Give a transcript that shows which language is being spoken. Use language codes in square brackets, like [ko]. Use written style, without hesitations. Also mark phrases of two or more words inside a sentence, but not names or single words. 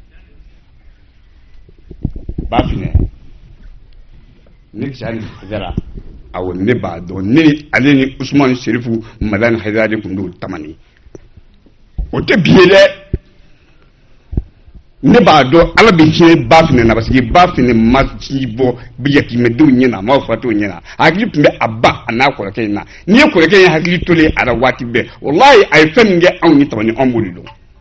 [bm] ba fine ne jani hadara aw ne ba do ne aleni Usman Sherifu Madani Haidara kundu tamani o te biye de ne b'a dɔn ala bɛ hinɛ ba fana na [fr] parce que [bm] ba fana ma ci bɔ yatimɛdenw ɲɛ na a ma fɔ t'o ɲɛ na hakili tun bɛ a ba a n'a kɔrɔkɛ in na n'i ye kɔrɔkɛ in hakili tolen a la waati bɛɛ walahi a ye fɛn min kɛ anw ni tɔmɔni anw b'o de dɔn